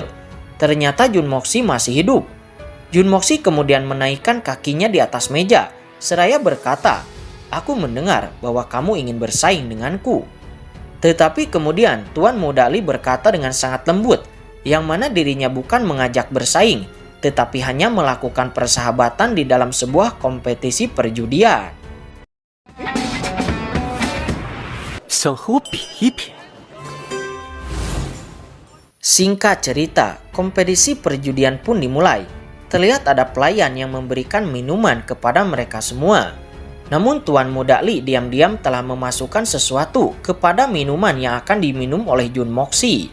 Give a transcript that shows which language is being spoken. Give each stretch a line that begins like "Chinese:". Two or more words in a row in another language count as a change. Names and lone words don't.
Indonesian: Ternyata Jun Moxi masih hidup. Jun Moxi kemudian menaikkan kakinya di atas meja seraya berkata, "Aku mendengar bahwa kamu ingin bersaing denganku." Tetapi kemudian Tuan Muda Li berkata dengan sangat lembut, yang mana dirinya bukan mengajak bersaing, tetapi hanya melakukan persahabatan di dalam sebuah kompetisi perjudian.
Chinese: 想和我比一比？
Indonesian: Singkat cerita, kompetisi perjudian pun dimulai. Terlihat ada pelayan yang memberikan minuman kepada mereka semua. Namun Tuan Muda Li diam-diam telah memasukkan sesuatu kepada minuman yang akan diminum oleh Jun Moxi.